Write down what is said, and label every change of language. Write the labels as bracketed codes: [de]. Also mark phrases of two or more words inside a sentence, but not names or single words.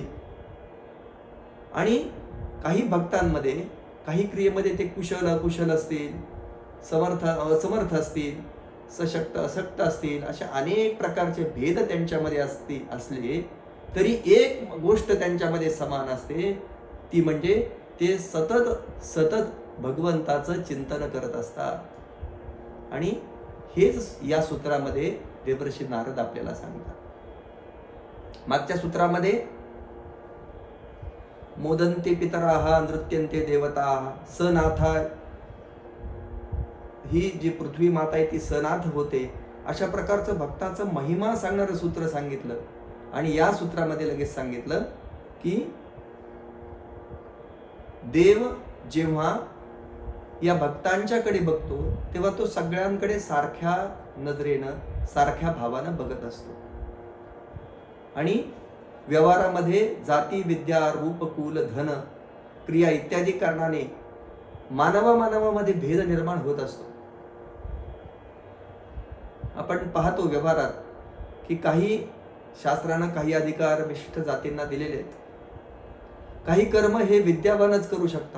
[mr] आणि काही भक्तांमध्ये काही क्रियेमध्ये ते कुशल अकुशल असतील, समर्थ असमर्थ असतील, सशक्त अशक्त असतील, अशा अनेक प्रकारचे भेद त्यांच्यामध्ये असले तरी एक गोष्ट त्यांच्यामध्ये समान असते, ती म्हणजे ते सतत सतत भगवंताचं चिंतन करत असतात. आणि हेच या सूत्रामध्ये देवर्षी नारद आपल्याला सांगतात. मागच्या सूत्रामध्ये [sa] मोदन्ते पितराः नृत्यन्ते देवताः सनाथा, [mr] ही जी पृथ्वी माता आहे ती सनाथ होते, अशा प्रकारचं भक्ताचं महिमा सांगणारं सूत्र सांगितलं. आणि या सूत्रामध्ये लगेच सांगितलं की देव जेव्हा या भक्तांच्याकडे बघतो तेव्हा तो सगळ्यांकडे सारख्या नजरेनं सारख्या भावानं बघत असतो. आणि व्यवहारामध्ये जाती विद्या रूप कुल धन क्रिया इत्यादी कारणाने मानवामध्ये भेद निर्माण होत असतो. आपण पाहतो व्यवहारात की काही शास्त्रानं काही अधिकार विशिष्ट जातींना दिलेले आहेत. काही कर्म हे विद्यावानच करू शकतात.